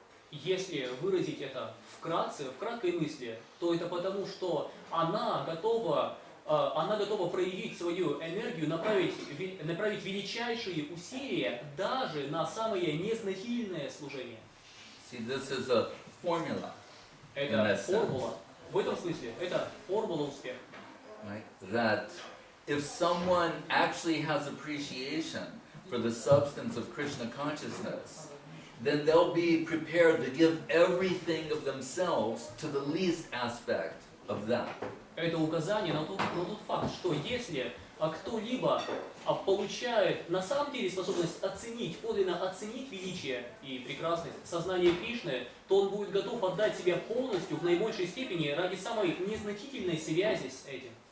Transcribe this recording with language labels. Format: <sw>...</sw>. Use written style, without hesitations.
<ru>Если выразить это вкратце, в краткой мысли, то это потому, что она готова проявить свою энергию, направить величайшие усилия даже на самое незначительное служение.</ru> <en>See, this is a formula.</en> <ru>Это формула. В этом смысле это формула успеха.</ru> <en>Right? That if someone actually has appreciation for the substance of Krishna consciousness, then they'll be prepared to give everything of themselves to the least aspect of that.</en> <ru>Это указание на тот факт, что если кто-либо получает на самом деле способность подлинно оценить величие и прекрасность сознания Кришны, то он будет готов отдать себя полностью в наибольшей степени ради самой незначительной связи с этим.</ru>